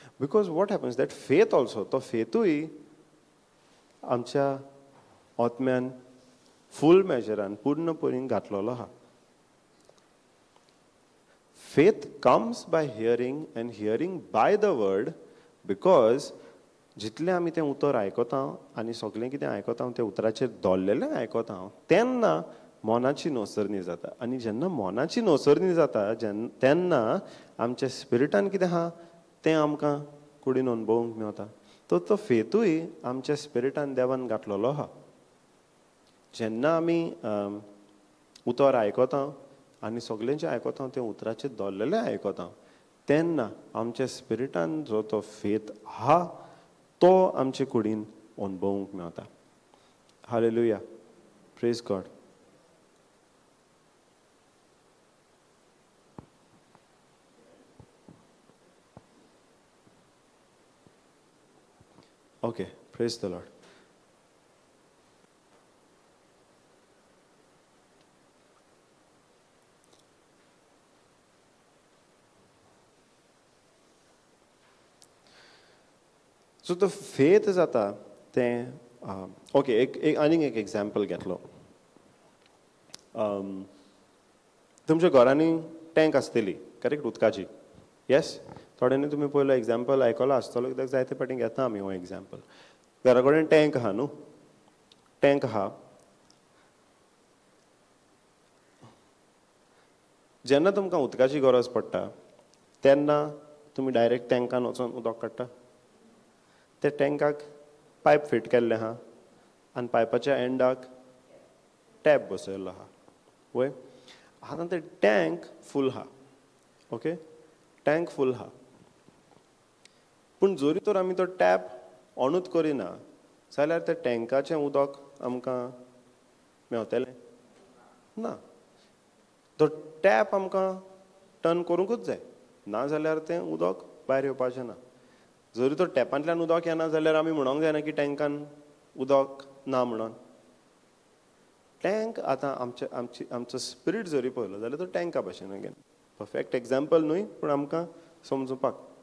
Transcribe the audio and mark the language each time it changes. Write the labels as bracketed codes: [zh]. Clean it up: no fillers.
[en] Because what happens that faith also, to faithui [gom] आमच्या आत्म्यान फुल मेजरान पूर्णपणेन घातलेलो आहा. [en] Faith comes by hearing and hearing by the word. [gom] Because जितलें आमी तें उतर आयकता आनी सगळें कितें आयकता तें उतराचेर दवरलेलें आयकता तेन्ना मोनाची नोसरणी जाता. आनी जेन्ना मोनाची नोसरणी जाता तेन्ना आमच्या स्पिरिटान कितें आहा तें आमकां कुडीन अनुभवूंक मेळटा. तो फेथूय आमच्या स्पिरिटान देवान घातलेलो आहा. जेन्ना आमी उतर आयकता आनी सगळें जें आयकता तें उतराचेर दवरलेलें आयकता तेन्ना आमच्या स्पिरिटान जो तो फेथ आहा तो आमचे कुडीन अनुभवूंक मेळटा. [en] Hallelujah. Praise God. Okay. Praise the Lord. [gom] सो तो फेथ जाता तें ओके. आनीक एक एग्जाम्पल घेतलो. तुमच्या घरांनी टँक आसतली करेक्ट उदकाची. येस. थोड्यांनी तुमी पयलो एग्जाम्पल आयकलो आसतलो कित्याक जायते फावटी घेता आमी हो एग्जाम्पल. घरा कडेन टँक आहा न्हू. टँक आहा जेन्ना तुमकां उदकाची गरज पडटा तेन्ना तुमी डायरेक्ट टँकान वचून उदक काडटा. ते टँकाक पायप फिट केल्ले आहा आनी पायपाच्या एंडाक टॅप बसयल्लो आहा वय. आतां ते टँक फूल आहा. ओके, टँक फूल आहा. पूण जरी तर आमी तो टॅप ऑनूच करिना जाल्यार त्या टँकाचें उदक आमकां मेवतलें ना. तो टॅप आमकां टर्न करूंकूच जाय, ना जाल्यार तें उदक भायर येवपाचें ना. जरी तर टॅपांतल्यान उदक येना जाल्यार आमी म्हणोंक जायना की टँकान उदक ना म्हणोन. टँक आतां आमचो स्पिरीट जरी पळयलो जाल्यार तो टँका भशेन अगेन परफेक्ट एग्जाम्पल न्हय पूण आमकां समजुपाक.